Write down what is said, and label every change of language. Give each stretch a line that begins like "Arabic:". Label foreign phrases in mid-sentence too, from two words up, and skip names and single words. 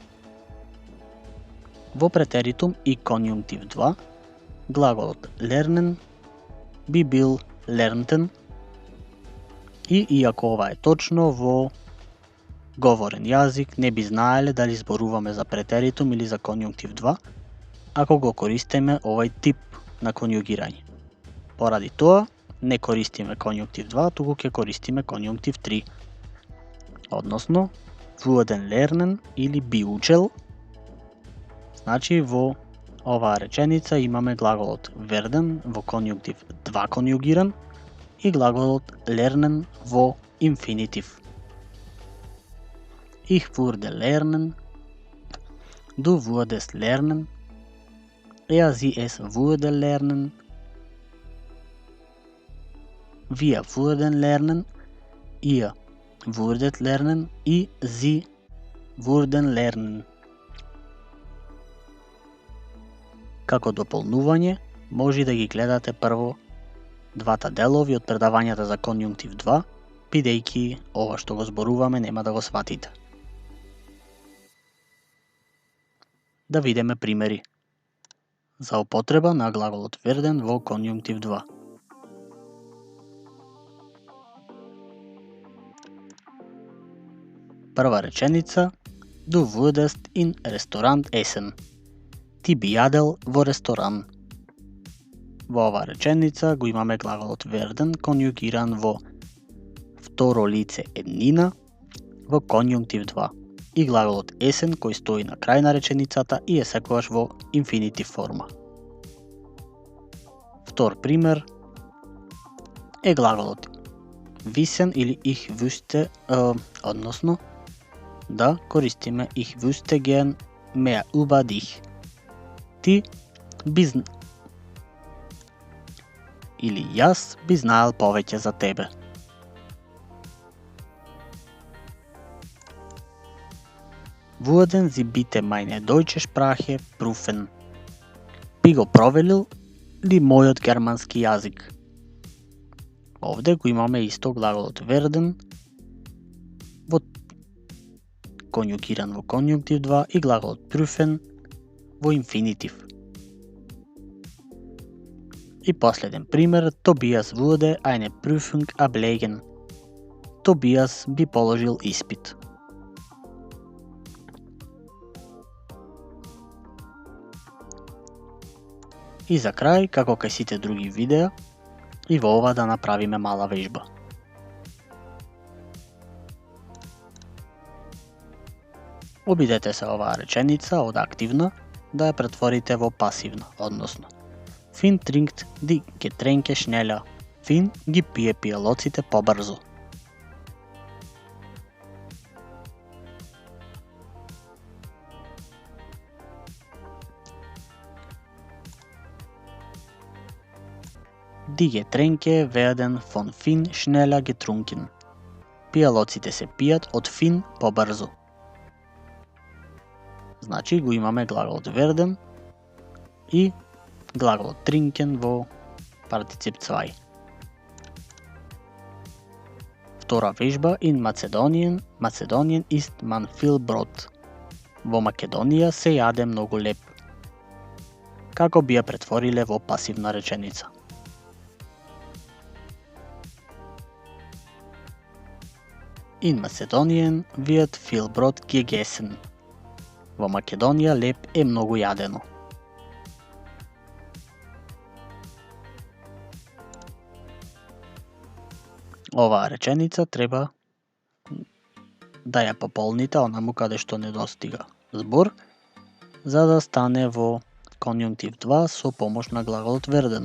Macedonian: Во претеритум и конјунктив 2, глаголот lernen би бил lernten и иако ова е точно во говорен јазик, не би знаеле дали зборуваме за претеритум или за конјунктив 2, ако го користиме овај тип на конјугирање. Поради тоа, не користиме конјунктив 2, туку ќе користиме конјунктив 3. Односно,
German: würden lernen
Macedonian: или би учел. Значи, во оваа реченица имаме глаголот werden во конјунктив 2 конјугиран и глаголот lernen во инфинитив.
German: Ich würde lernen, du würdest lernen, er, sie, es würde lernen, wir würden lernen, ihr würdet lernen
Macedonian: и
German: sie würden lernen.
Macedonian: Како дополнување, може да ги гледате прво двата делови од предавањата за конјунктив 2, бидејќи ова што го зборуваме нема да го сватите. Да видиме примери за употреба на глаголот верден во конјунктив 2. Прва реченица:
German: Du würdest in Restaurant essen.
Macedonian: Ти би јадел во ресторан. Во оваа реченица го имаме глаголот верден конјугиран во второ лице еднина во конјунктив 2 и глаголот essen кој стои на крај на реченицата и е секогаш во инфинитив форма. Втор пример е глаголот wissen или
German: ich wüsste,
Macedonian: односно да користиме
German: ich wüsste gern mehr über dich.
Macedonian: Ти би или јас би знаел повеќе за тебе.
German: Würden Sie bitte meine deutsche Sprache prüfen?
Macedonian: Би го проверил ли мојот германски јазик? Овде го имаме исто глаголот верден во конјугиран во конјунктив 2 и глаголот prüfen во инфинитив. И последен пример:
German: Tobias würde eine Prüfung ablegen.
Macedonian: Тобијас би положил испит. И за крај, како кај сите други видеа, и во ова да направиме мала вежба. Обидете се оваа реченица од активна да ја претворите во пасивна, односно
German: Finn trinkt die Getränke schneller.
Macedonian: Finn ги пие пијалоците побрзо.
German: Die Getränke werden von Finn schneller getrunken.
Macedonian: Пијалоците се пијат од Finn побрзо. Значи го имаме глаголот werden и глаголот trinken во партицип 2. Втора вежба
German: in Macedonien ist man viel Brot.
Macedonian: Во Македонија се јаде многу леп. Како би ја претвориле во пасивна реченица?
German: In Macedonien wird viel Brot gegessen.
Macedonian: Во Македонија леп е многу јадено. Оваа реченица треба да ја пополните онаму каде што недостига збор, за да стане во конјунктив 2 со помош на глаголот werden.